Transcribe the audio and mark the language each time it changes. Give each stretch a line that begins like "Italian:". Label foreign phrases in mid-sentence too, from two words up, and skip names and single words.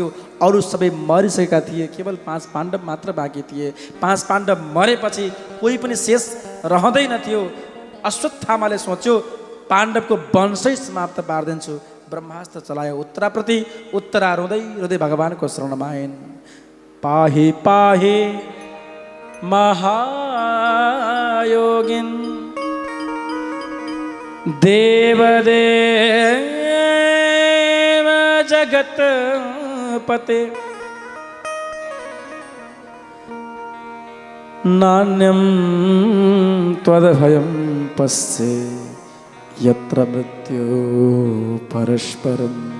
Nepali: अरू सबै मरिसकेका थिए, केवल 5 पाण्डव मात्र बाँकी थिए। 5 पाण्डव मरेपछि कोही पनि शेष रहँदैनथ्यो। अश्वत्थामाले सोच्यो पाण्डवको वंशै समाप्त पारिदिन्छु। ब्रह्मास्त्र चलायो उत्तराप्रति। उत्तरा रुँदै रुँदै भगवानको शरणमा आइन्।
Sanskrit: पाहि पाहि महायोगिन देवदेव जगत्पते नान्यं त्वदभयं पश्ये यत्र मृत्यु परस्परम।